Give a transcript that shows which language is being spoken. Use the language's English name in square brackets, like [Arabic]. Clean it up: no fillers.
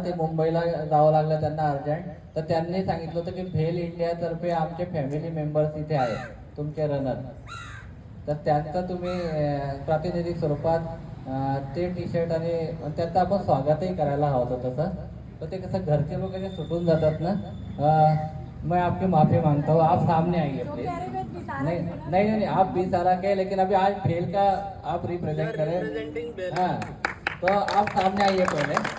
[Marathi] ते मुंबईला जावं लागलं त्यांना अर्जंट. तर त्यांनी सांगितलं होतं की भेल इंडियातर्फे आमचे फॅमिली मेंबर्स इथे आहेत तुमचे रनर. तर त्यांचं तुम्ही प्रातिनिधिक स्वरूपात ते टी शर्ट आणि त्याचं आपण स्वागतही करायला हवं होतं तसं. तर ते कसं घरचे लोक जे सुटून जातात ना. [Hindi] मैं आपकी माफी मांगता हूँ. आप सामने आइए प्लीज. नहीं नहीं नहीं आप बिसारा के लेकिन अभी आज भेल का आप रिप्रेजेंट करें. हाँ तो आप सामने आइए पहिले.